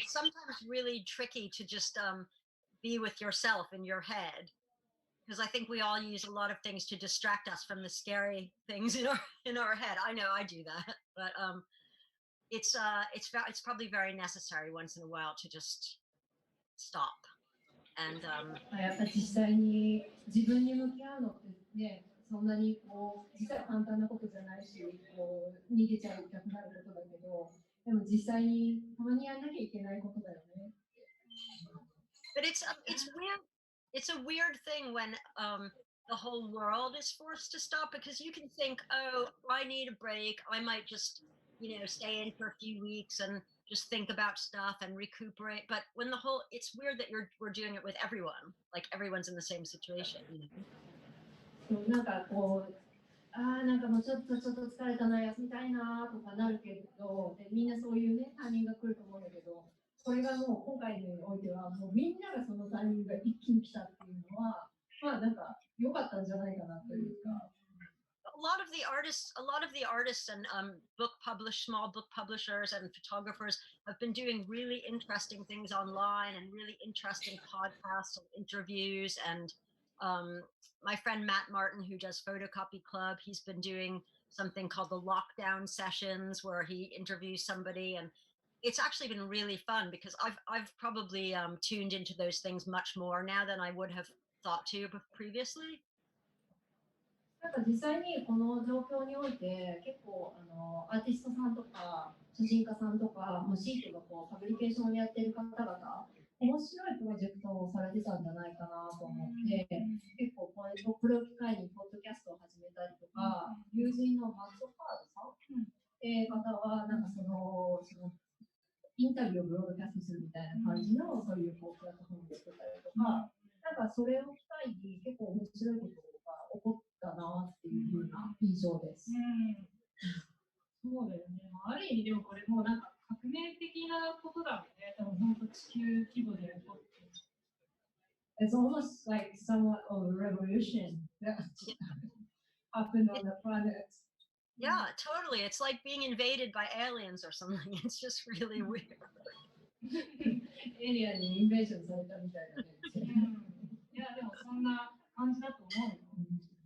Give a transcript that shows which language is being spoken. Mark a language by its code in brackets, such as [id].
[en] It's sometimes really tricky to just be with yourself in your head because I think we all use a lot of things to distract us from the scary things in our head. I know I do that, but it's probably very necessary once in a while to just stop and [ja] やっぱり実際に自分に向き合うのってね、そんなにこう実は簡単なことじゃないし、こう逃げちゃいたくなることだけど、でも実際にたまにやんなきゃいけないことだよね。 [en] But it's weird. It's a weird thing when the whole world is forced to stop because you can think, oh, I need a break. I might just stay in for a few weeks and just think about stuff and recuperate. But when it's weird that we're doing it with everyone, like everyone's in the same situation. [ja] なんかこう、なんかもうちょっと疲れたな、休みたいなとかなるけど、でみんなそういうね、タイミングが来ると思うんだけど、これがもう今回においては、もうみんながそのタイミングが一気に来たっていうのは、まあなんか良かったんじゃないかなというか。 [en] A lot of the artists and small book publishers and photographers have been doing really interesting things online and really interesting podcasts and interviews. And my friend Matt Martin, who does Photocopy Club, he's been doing something called the lockdown sessions where he interviews somebody, and it's actually been really fun because I've probably tuned into those things much more now than I would have thought to previously. [ja] なんか実際にこの状況において結構アーティストさんとか写真家さんとかもしくはこうパブリケーションをやっている方々面白いプロジェクトをされてたんじゃないかなと思って、結構これを機会にポッドキャストを始めたりとか、友人のマット・カードさんって方は、なんかそのインタビューをブロードキャストするみたいな感じの、そういうこうプラットフォームを作ったりとか、なんかそれを機会に結構面白いことが起こったなっていうふうな印象です。そうだよね。ある意味でもこれもうなんか革命的なことだよね。多分本当地球規模で起こってる。 [en] It's almost like somewhat of a revolution that happened on the planet. Yeah, totally. It's like being invaded by aliens or something. It's just really weird. [ja] エリアにインベーションされたみたいなね。いや、でもそんな感じだと思うよ。